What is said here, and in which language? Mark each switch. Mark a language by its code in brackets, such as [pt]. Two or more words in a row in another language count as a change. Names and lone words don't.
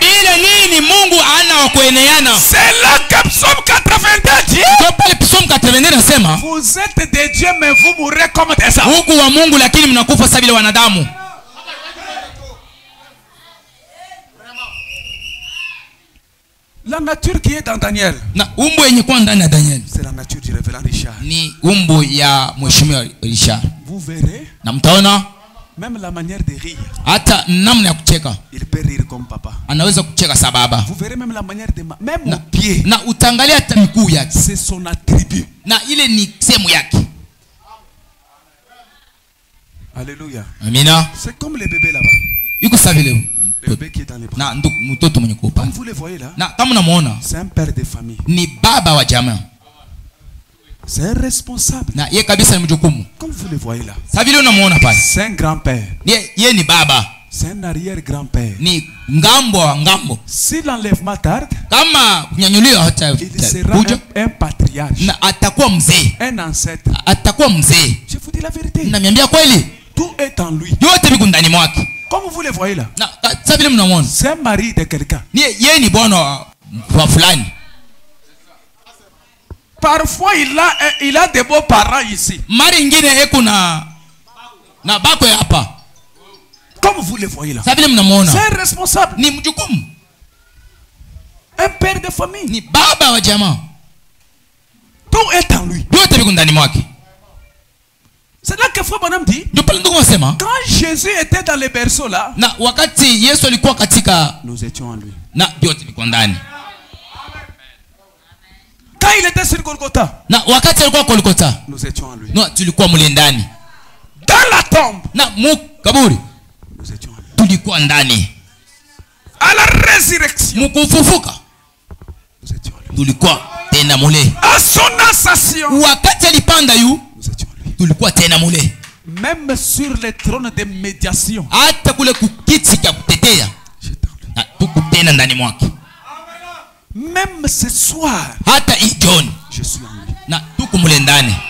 [sw] Ile nini Mungu ana wa kueneana. [fr] C'est là que Psaume 82 dit, [sw] Kwa pale Psalm 82 nasema, [fr] vous êtes de Dieu mais vous mourrez comme des enfants. [sw] huku wa Mungu lakini mnakufa sasa vile wanadamu. [fr] La nature qui est dans Daniel, [sw] Na umbo yenye kwa ndani ya Daniel [fr] c'est la nature du révérend Richard. [sw] ni umbo ya mheshimiwa Richard. [fr] Vous verrez, [sw] Na mtaona [fr] même la manière de rire, [sw] hata namna ya kucheka, [fr] il peut rire comme papa. [sw] anaweza kucheka sababa. [fr] Vous verrez même la manière de même au pied, [sw] Na utangalia hata miguu yake, [fr] c'est son attribut. [sw] na ile ni sehemu yake. [fr] Alléluia. [sw] Amina. [fr] C'est comme les bébés là-bas. [sw] Iko sawa vile [fr] Le bébé qui est dans les bras. [sw] na mtoto mwenye kupa. [fr] Comme vous les voyez là, [sw] Na kama unamuona [fr] c'est un père de famille. [sw] ni baba wa jamaa. [fr] C'est un responsable. [sw] Na yeye kabisa ni mjukumu. [fr] Comme vous les voyez là. [sw] Sasa vile unamuona pale. [fr] C'est un grand-père. [sw] Yeye ni baba. [fr] C'est un arrière-grand-père. [sw] Ni ngambo wa ngambo. [fr] Si l'enlèvement tarde, [sw] Kama kunyanyuliwa hata [fr] il sera [sw] kuja [fr] un patriarche, [sw] na atakuwa mzee. [fr] un ancêtre. [sw] Atakuwa mzee. [fr] Je vous dis la vérité. [sw] Namiambia kweli. [fr] Tout est en lui. [sw] Yote viko ndani mwake. [fr] Comme vous les voyez là. [sw] Na sasa vile mnamuona. [fr] C'est un mari de quelqu'un. [sw] Yeye ni bwana wa fulani. [fr] Parfois, il a des beaux parents ici. [sw] Mari ingine eko na bako ya hapa. [fr] Comme vous le voyez là. [sw] Sabile mnamuona. [fr] C'est un responsable. [sw] Ni mjukumu. [fr] Un père de famille. [sw] Ni baba wa jamaa. [fr] Tout est en lui. [sw] Yote biko ndani mwake. [fr] C'est là que Frère Branham dit. [sw] Ndio pale ndugu wasema. [fr] Quand Jésus était dans les berceaux là. [sw] Na wakati Yesu alikuwa katika, [fr] nous étions en lui. [sw] Na yote biko ndani. [fr] Quand il était sur Golgotha. [sw] Na wakati alikuwa Golgotha. [fr] Nous étions en lui. [sw] No, tulikuwa mule ndani. [fr] Dans la tombe. [sw] Na kaburi. [fr] Nous étions en lui. [sw] Tulikuwa ndani. [fr] À la résurrection. [sw] Mukufufuka. [fr] Nous étions en lui. [sw] Tulikuwa tena mule. [fr] À son ascension. [sw] Wakati alipanda yu. [fr] Nous étions en lui. [sw] Tulikuwa tena mule. [fr] Même sur le trône de médiation. [sw] Hata kule kukiti cha kutetea. Na tuko tena ndani mwake. [fr] Même ce soir. [sw] Hata hii jioni. [fr] Je suis en lui. [sw] Na tuko mule ndani.